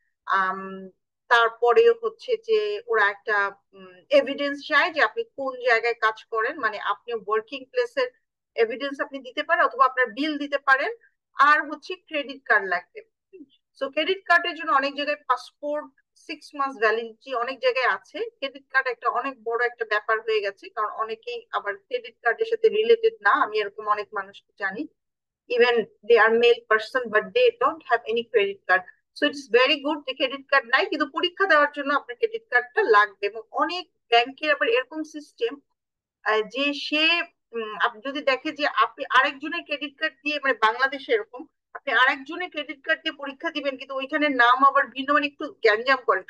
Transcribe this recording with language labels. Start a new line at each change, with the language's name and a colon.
Bangla: আম, তারপরে হচ্ছে যে ওরা একটা এভিডেন্স চায় যে আপনি কোন জায়গায় কাজ করেন, মানে আপনি ওয়ার্কিং প্লেসের এভিডেন্স আপনি দিতে পারেন, অথবা আপনার বিল দিতে পারেন। আর হচ্ছে ক্রেডিট কার্ড লাগবে। সো ক্রেডিট কার্ডের জন্য অনেক জায়গায় পাসপোর্ট 6 মাস ভ্যালিডিটি অনেক জায়গায় আছে। ক্রেডিট কার্ড একটা অনেক বড় একটা ব্যাপার হয়ে গেছে, কারণ অনেকেই আবার ক্রেডিট কার্ডের সাথে রিলেটেড না। আমি এরকম অনেক মানুষকে জানি,
English: even they are male person but they don't have any credit card. So it's very good
Bangla: যে ক্রেডিট কার্ড নাই, কিন্তু পরীক্ষা দেওয়ার জন্য আপনার ক্রেডিট কার্ডটা লাগবে। এবং অনেক ব্যাংকের আবার এরকম সিস্টেম যে সে আপনি যদি দেখে যে আপনি আরেকজনের ক্রেডিট কার্ড দিয়ে, মানে বাংলাদেশে এরকম, আপনি আরেকজনের ক্রেডিট কার্ড দিয়ে পরীক্ষা দিবেন, কিন্তু ওইখানে নাম আবার ভিন্ন, মানে একটু গ্যাঞ্জাম করে।